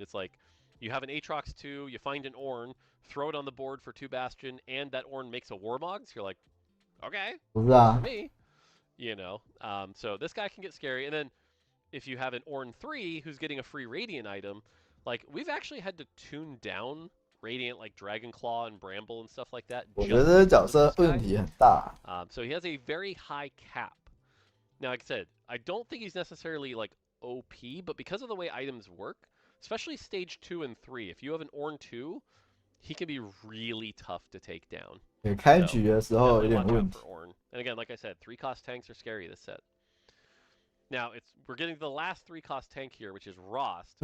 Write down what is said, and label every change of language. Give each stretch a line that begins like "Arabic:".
English: It's like, you have an Aatrox 2, you find an Ornn, throw it on the board for 2 Bastion, and that Ornn makes a Warmog, so you're like, okay, for me. You know, so this guy can get scary. And then if you have an Ornn 3 who's getting a free Radiant item, like, we've actually had to tune down Radiant, like Dragonclaw and Bramble and stuff like that.
Chinese: 我觉得这个角色问题很大。
English: So he has a very high cap. Now, like I said, I don't think he's necessarily, like, OP, but because of the way items work, especially stage 2 and 3, if you have an Ornn 2, he can be really tough to take down.
Chinese: 开局的时候有点问题。
English: And again, like I said, 3-cost tanks are scary this set. Now, we're getting to the last 3-cost tank here, which is Rost.